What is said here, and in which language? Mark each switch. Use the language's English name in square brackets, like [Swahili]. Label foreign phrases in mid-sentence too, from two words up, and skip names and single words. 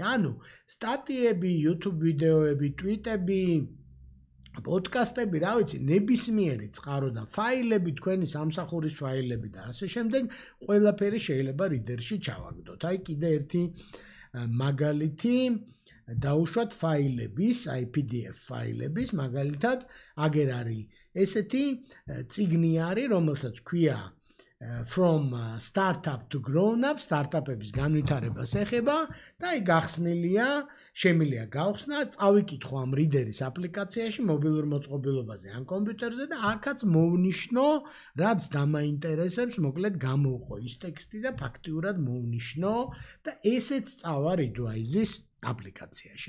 [Georgian] ანუ სტატიები, YouTube ვიდეოები, tweet-ები, პოდკასტები, რა ვიცი, ნებისმიერი წყარო და ფაილები, თქვენი სამსახურის ფაილები და ასე შემდეგ, ყველაფერი შეიძლება reader-ში ჩავაგდოთ. აი კიდე ერთი მაგალითი დაუშვათ ფაილების, აი PDF ფაილების, მაგალითად, აგერ არის ესეთი წიგნი არის, რომელსაც ქვია from startup to grown up, სტარტაპების განვითარებას ეხება და აი გახსნილია, შემიძლია გავხსნა, წავიკითხო ამ reader-ის აპლიკაციაში მობილურ მოწყობილობაზე ან კომპიუტერზე და აქაც მოვნიშნო, რაც დამაინტერესებს, მოკლედ გამოვყო ის ტექსტი და ფაქტიურად მოვნიშნო და ესეც წავა Readwise-ის აპლიკაციაში.